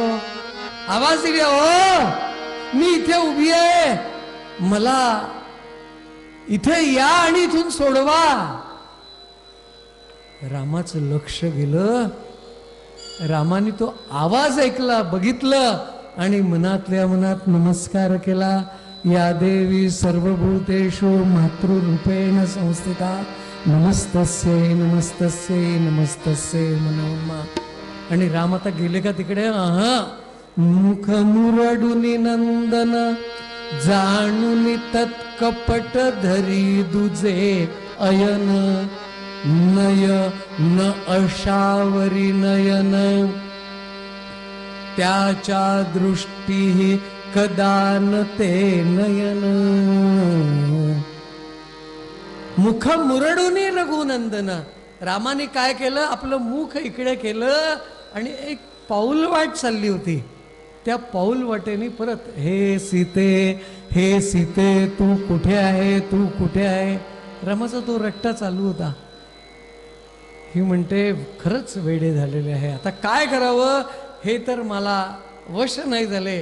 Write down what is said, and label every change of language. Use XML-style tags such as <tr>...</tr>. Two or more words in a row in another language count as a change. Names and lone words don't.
<mr>आवाज दिली हो मी इथे उभी आहे, मला इथे या आणि इथून सोडवा. रामाचं लक्ष गेलं. रामाने तो आवाज ऐकला, बघितलं आणि मनातल्या मनात नमस्कार केला.</mr> <sa>या देवी सर्वभूतेषु मातृरूपेण संस्थिता नमस्तस्यै नमस्तस्यै नमस्तस्यै मनोमा.</sa> <mr>आणि राम आता गेले का तिकडे? मुख मुरडुनी नंदन जाणुनी तत्कपट धरी दुजे अयन नय न अशावरी नयन त्याच्या दृष्टी कदान ते नयन. मुख मुरडुनी रघुनंदन. रामाने काय केलं, आपलं मुख इकडे केलं आणि एक पाऊल वाट चालली होती. त्या पाऊल वाटेने परत हे सीते, हे सीते तू कुठे आहे, तू कुठे आहे. रामाचा तो रट्टा चालू होता. ही म्हणते खरंच वेडे झालेले आहे, आता काय करावं हे तर मला वश नाही झाले.</mr>